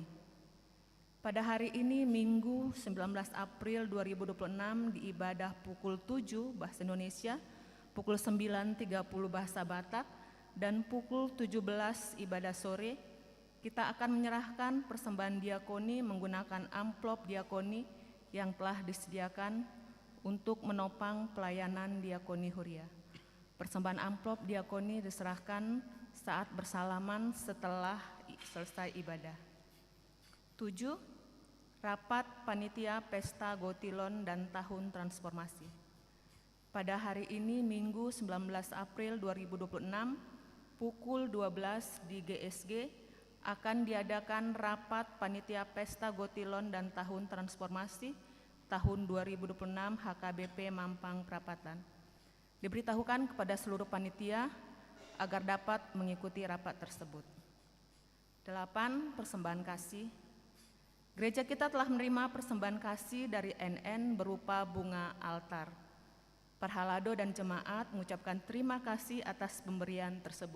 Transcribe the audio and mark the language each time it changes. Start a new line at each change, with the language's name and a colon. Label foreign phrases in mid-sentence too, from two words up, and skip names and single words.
Indonesian: Pada hari ini Minggu 19 April 2026 di ibadah pukul 7 bahasa Indonesia, pukul 9.30 bahasa Batak, dan pukul 17 ibadah sore, kita akan menyerahkan persembahan diakoni menggunakan amplop diakoni yang telah disediakan untuk menopang pelayanan diakoni Huria. Persembahan amplop diakoni diserahkan saat bersalaman setelah selesai ibadah. 7. Rapat Panitia Pesta Gotilon dan Tahun Transformasi. Pada hari ini Minggu 19 April 2026 pukul 12 di GSG akan diadakan rapat Panitia Pesta Gotilon dan Tahun Transformasi tahun 2026 HKBP Mampang Prapatan. Diberitahukan kepada seluruh panitia agar dapat mengikuti rapat tersebut. 8. Persembahan kasih. Gereja kita telah menerima persembahan kasih dari NN berupa bunga altar. Parhalado dan jemaat mengucapkan terima kasih atas pemberian tersebut.